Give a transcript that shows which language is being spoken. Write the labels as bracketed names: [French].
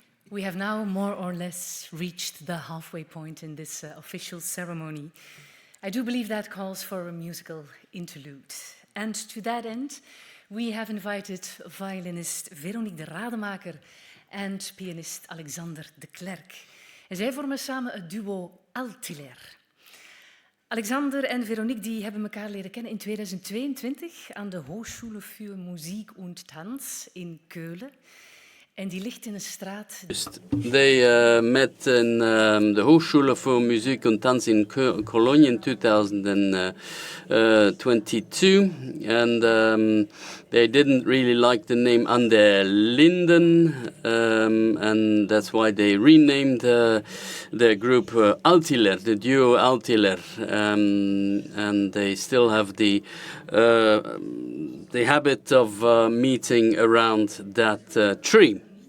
[English] We have now more or less reached the halfway point in this official ceremony. I do believe that calls for a musical interlude. And to that end, we have invited violinist Veronique de Rademaker and pianist Alexander de Klerk. [Dutch] En zij vormen samen het duo Altiler. Alexander en Veronique die hebben elkaar leren kennen in 2022 aan de Hochschule für Musik und Tanz in Keulen. En die ligt in een straat. [English] They met in the Hochschule für Musik und Tanz in Cologne in 2022, and they didn't really like the name An der Linden, and that's why they renamed their group Altiler, the duo Altiler, and they still have the habit of meeting around that tree.